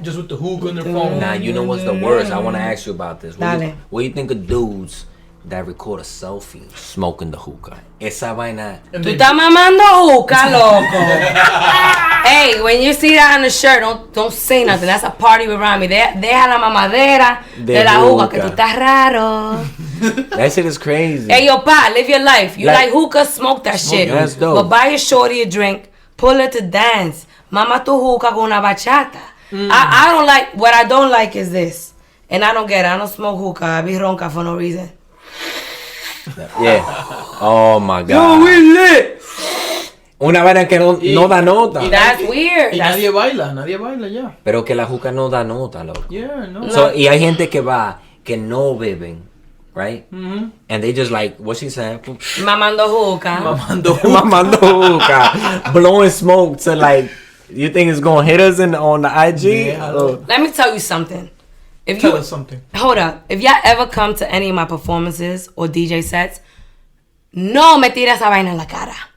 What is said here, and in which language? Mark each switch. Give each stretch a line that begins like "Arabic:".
English: Just with the hookah on their phone. Nah, you know what's the worst? I want to ask you about this. What do you think of dudes that record a selfie smoking the hookah?
Spanish: Esa vaina... Tú estás mamando hookah, loco.
English: Hey, when you see that on the shirt, don't say nothing. That's a party with Rami.
Spanish: Deja la mamadera de la hookah, que tú estás raro.
English: That shit is crazy. Hey, yo, pa, live your life. You like hookah, smoke that shit. That's dope. But buy your shorty a drink, pull her to dance.
Spanish: Mama tu hookah con una bachata.
English: I don't like, what I don't like is this. And I don't get it. I don't smoke hookah. I be ronca for no reason. Yeah. Oh, my God. Yo, we lit.
Spanish: Una vaina que no da nota.
English: That's weird.
Spanish: Y nadie baila ya. Pero que la hookah no da nota, loco.
English: Yeah, no.
Spanish: So, y hay gente que va, que no beben.
English: Right? Mm-hmm. And they just like, what she said?
Spanish: Mamando hookah. Mamando hookah.
English: Blowing smoke to like, you think it's going to hit us on the IG? Yeah, let me tell you something. Tell us something. Hold up. If y'all ever come to any of my performances or DJ sets,
Spanish: no me tira esa vaina en la cara.